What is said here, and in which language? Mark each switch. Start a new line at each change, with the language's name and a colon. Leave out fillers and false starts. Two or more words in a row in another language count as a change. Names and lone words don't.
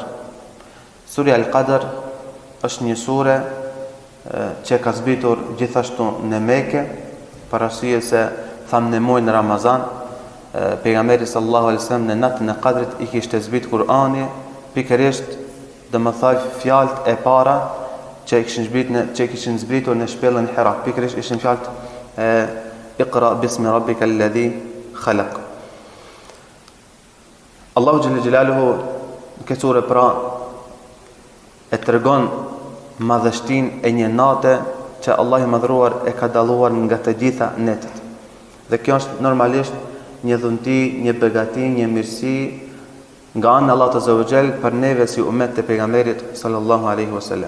Albanian: Surja Al-Qadr është një sure që ka zbritur gjithashtu në Mekë, për arsye se thamë në muajin Ramazan, pejgamberi
Arabic: صلى الله عليه وسلم
Albanian: në natën e Qadrit I kishte zbritur Kur'ani, pikërisht domethënë fjalët e para që kishin zbritur në shpellën Hira, pikërisht ishin fjalët
Arabic: اقرأ باسم ربك الذي خلق.
Albanian: Allahu
Arabic: جل جلاله
Albanian: në këtë sure pra e tregon madhështinë e një nate që Allah I madhruar e ka dalluar nga të gjitha netet. Dhe kjo është normalisht një dhunti, një begati, një mirësi nga ana Allahut
Arabic: عز وجل
Albanian: për neve si ummet të pejgamberit
Arabic: صلى الله عليه وسلم.